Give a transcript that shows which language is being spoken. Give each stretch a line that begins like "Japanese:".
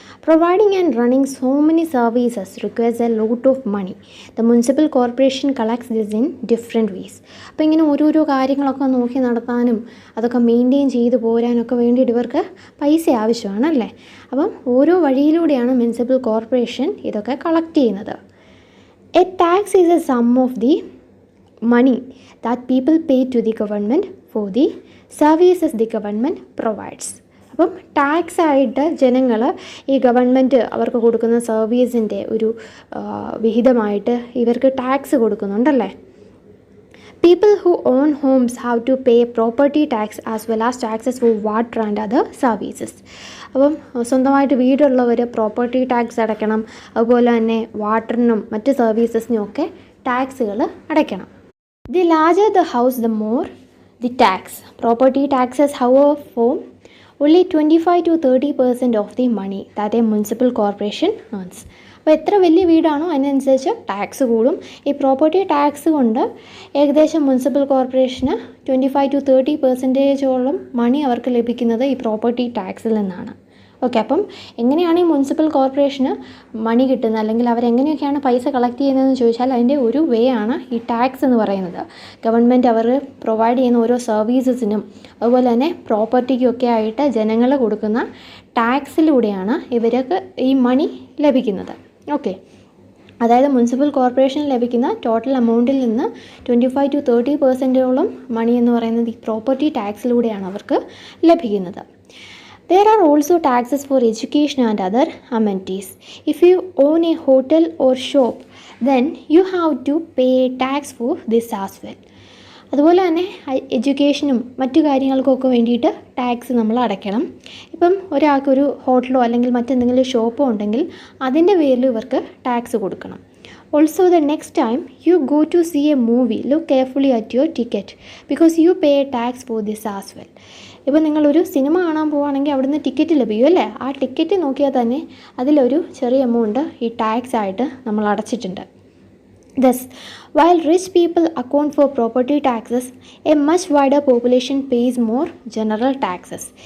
English: Providing and running so many services requires a lot of money. The municipal corporation collects this in different ways.
Malayalam: അപ്പോൾ ഇങ്ങനെ ഓരോരോ കാര്യങ്ങളൊക്കെ നോക്കി നടത്താനും അതൊക്കെ മെയിൻറ്റെയിൻ ചെയ്ത് പോരാനൊക്കെ വേണ്ടിയിട്ട് ഇവർക്ക് പൈസ ആവശ്യമാണല്ലേ. അപ്പം ഓരോ വഴിയിലൂടെയാണ് മുനിസിപ്പൽ കോർപ്പറേഷൻ ഇതൊക്കെ കളക്ട് ചെയ്യുന്നത്.
English: A tax is a sum of the money that people pay to the government for the services the government provides.
Malayalam: അപ്പം ടാക്സ് ആയിട്ട് ജനങ്ങൾ ഈ ഗവൺമെൻറ് അവർക്ക് കൊടുക്കുന്ന സർവീസിൻ്റെ ഒരു വിഹിതമായിട്ട് ഇവർക്ക് tax കൊടുക്കുന്നുണ്ടല്ലേ.
English: People who own homes have to pay property tax as well as taxes for water and other services.
Malayalam: അപ്പം സ്വന്തമായിട്ട് വീടുള്ളവർ പ്രോപ്പർട്ടി ടാക്സ് അടയ്ക്കണം, അതുപോലെ തന്നെ വാട്ടറിനും മറ്റ് സർവീസസിനും ഒക്കെ ടാക്സുകൾ അടയ്ക്കണം.
English: The larger the house, the more the tax. Property taxes, however, form only 25 to 30% of the money that a municipal corporation earns.
Malayalam: അപ്പോൾ എത്ര വലിയ വീടാണോ അതിനനുസരിച്ച് ടാക്സ് കൂടും. ഈ പ്രോപ്പർട്ടി ടാക്സ് കൊണ്ട് ഏകദേശം മുനിസിപ്പൽ കോർപ്പറേഷന് 25 to 30% മണി അവർക്ക് ലഭിക്കുന്നത് ഈ പ്രോപ്പർട്ടി ടാക്സിൽ നിന്നാണ്. ഓക്കെ, അപ്പം എങ്ങനെയാണ് ഈ മുനിസിപ്പൽ കോർപ്പറേഷന് മണി കിട്ടുന്നത്, അല്ലെങ്കിൽ അവരെങ്ങനെയൊക്കെയാണ് പൈസ കളക്ട് ചെയ്യുന്നതെന്ന് ചോദിച്ചാൽ അതിൻ്റെ ഒരു വേ ആണ് ഈ ടാക്സ് എന്ന് പറയുന്നത്. ഗവൺമെൻറ് അവർ പ്രൊവൈഡ് ചെയ്യുന്ന ഓരോ സർവീസസിനും അതുപോലെ തന്നെ പ്രോപ്പർട്ടിക്കൊക്കെ ആയിട്ട് ജനങ്ങൾ കൊടുക്കുന്ന ടാക്സിലൂടെയാണ് ഇവർക്ക് ഈ മണി ലഭിക്കുന്നത്. ഓക്കെ, അതായത് മുനിസിപ്പൽ കോർപ്പറേഷന് ലഭിക്കുന്ന ടോട്ടൽ എമൗണ്ടിൽ നിന്ന് 25-30% മണി എന്ന് പറയുന്നത് ഈ പ്രോപ്പർട്ടി ടാക്സിലൂടെയാണ് അവർക്ക് ലഭിക്കുന്നത്.
English: There are also taxes for education and other amenities. If you own a hotel or shop, then you have to pay tax for this as well.
Malayalam: അതുപോലെ തന്നെ എഡ്യൂക്കേഷനും മറ്റു കാര്യങ്ങൾക്കൊക്കെ വേണ്ടിയിട്ട് ടാക്സ് നമ്മൾ അടയ്ക്കണം. ഇപ്പം ഒരാൾക്കൊരു ഹോട്ടലോ അല്ലെങ്കിൽ മറ്റെന്തെങ്കിലും ഷോപ്പോ ഉണ്ടെങ്കിൽ അതിൻ്റെ പേരിൽ ഇവർക്ക് ടാക്സ് കൊടുക്കണം.
English: Also, the next time you go to see a movie, look carefully at your ticket because you pay tax for this as well.
Malayalam: ഇപ്പോൾ നിങ്ങളൊരു സിനിമ കാണാൻ പോവുകയാണെങ്കിൽ അവിടുന്ന് ടിക്കറ്റ് ലഭിക്കും അല്ലേ? ആ ടിക്കറ്റ് നോക്കിയാൽ തന്നെ അതിലൊരു ചെറിയ എമൗണ്ട് ഈ ടാക്സ് ആയിട്ട് നമ്മൾ അടച്ചിട്ടുണ്ട്.
English: Thus, while rich people account for property taxes, a much wider population pays more general taxes.